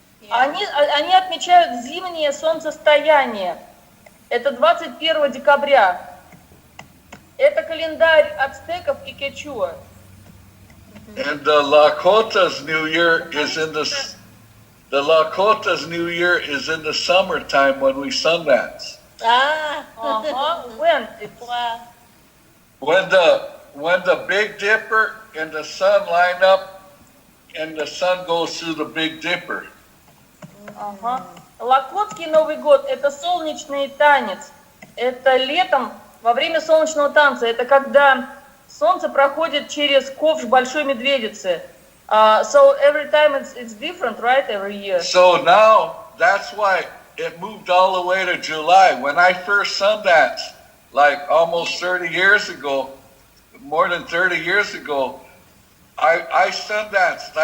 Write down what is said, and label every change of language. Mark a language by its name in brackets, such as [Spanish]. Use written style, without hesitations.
[Russian] Они отмечают зимнее солнцестояние. Это 21 декабря. Это календарь ацтеков и кечуа. [English] And the Lakota's New Year is in the summertime when we Sundance. When? When the Big Dipper and the sun line up, and the sun goes through the Big Dipper. [Russian] Лакотский Новый год – это солнечный танец. Это летом, во время солнечного танца. Это когда солнце проходит через ковш Большой Медведицы. [English] So every time it's different, right? Every year. So now, that's why it moved all the way to July. When I first Sundanced, like almost 30 years ago, more than 30 years ago, I Sundanced.